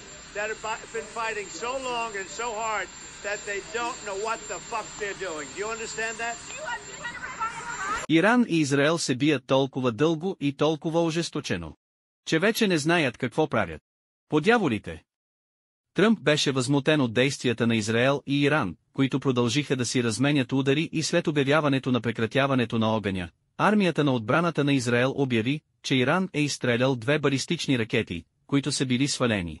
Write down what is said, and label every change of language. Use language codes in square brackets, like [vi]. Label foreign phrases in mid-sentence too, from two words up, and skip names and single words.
[en] that have been fighting so long and so hard that they don't know what the fuck they're doing. Do you understand that? [bg] Иран и Израел се бият толкова дълго и толкова ожесточено, че вече не знаят какво правят. Подяволите! Тръмп беше възмутен от действията на Израел и Иран, които продължиха да си разменят удари и след обявяването на прекратяването на огъня, армията на отбраната на Израел обяви, че Иран е изстрелял 2 балистични ракети, които са били свалени.